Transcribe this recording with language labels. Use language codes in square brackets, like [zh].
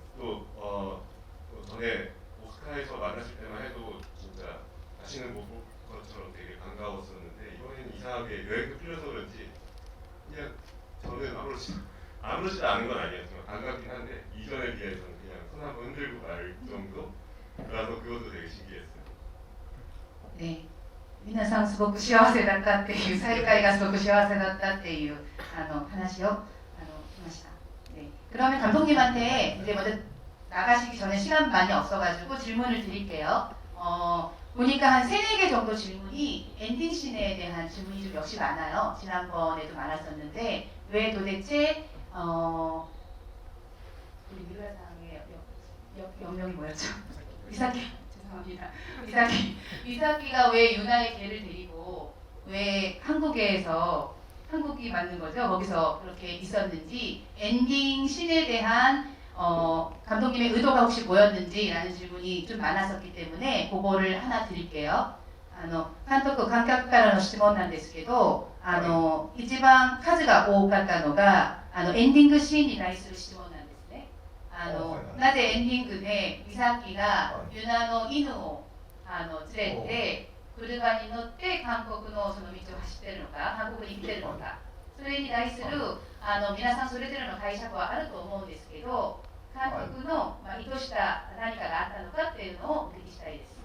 [ko] 또 전에 오스카에서 만났을 때만 해도 진짜 다시는 못 볼 것처럼 되게 반가웠었는데 이번에는 이상하게 여행도 풀려서 그런지 그냥 저는 아무렇지도 않은 건 아니었지만 반갑긴 한데 이전에 비해서는 그냥 손 한번 흔들고 말 정도라서 그것도 되게 신기했어요. 네. [ja] 皆さんすごく幸せだったっていう再会がすごく幸せだったっていう話をしました。 [ko] 네. 그러면 감독님한테 이제 먼저 나가시기 전에 시간 많이 없어가지고 질문을 드릴게요. 보니까 한 3-4개 정도 질문이 엔딩 씬에 대한 질문이 좀 역시 많아요. 지난번에도 많았었는데 왜 도대체 우리 미라상의 영명이 뭐였죠? 미사키 죄송합니다. 미사키가 왜 유나의 개를 데리고 왜 한국이 맞는 거죠? 거기서 그렇게 있었는지 엔딩 씬에 대한 감독님의 의도가 혹시 뭐였는지라는 질문이 좀 많았었기 때문에 그거를 하나 드릴게요. [ja] 監督、観客からの質問なんですけど、一番数が多かったのがエンディングシーンに対する質問なんですね。なぜエンディングでミサキがユナの犬を連れて車に乗って韓国のその道を走ってるのか、韓国に来てるのか、それに対する皆さんそれぞれの解釈はあると思うんですけど、監督の意図した何かがあったのかっていうのをお聞きしたいです。